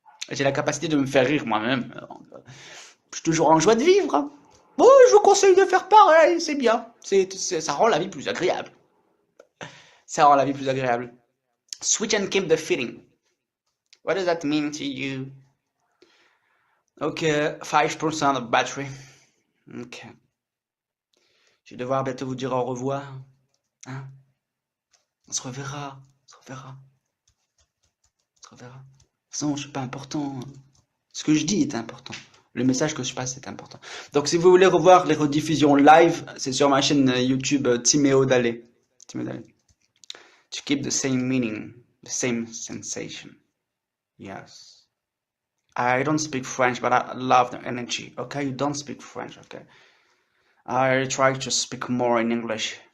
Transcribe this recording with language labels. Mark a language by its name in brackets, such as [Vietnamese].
[French] J'ai la capacité de me faire rire moi-même. Je suis toujours en joie de vivre, hein. Bon, je vous conseille de faire pareil, c'est bien. Ça rend la vie plus agréable. Ça rend la vie plus agréable. [English] Switch and keep the feeling. What does that mean to you? Ok, 5% of battery. Ok. [French] Je vais devoir bientôt vous dire au revoir. Hein? On se reverra. On se reverra. On se reverra. De toute façon, je suis pas important. Ce que je dis est important. Le message que je passe est important. Donc, si vous voulez revoir les rediffusions live, c'est sur ma chaîne YouTube Timéo Dalé. Timéo Dalé. [English] To keep the same meaning, the same sensation. Yes. I don't speak French, but I love the energy. Okay, you don't speak French. Okay. I try to speak more in English.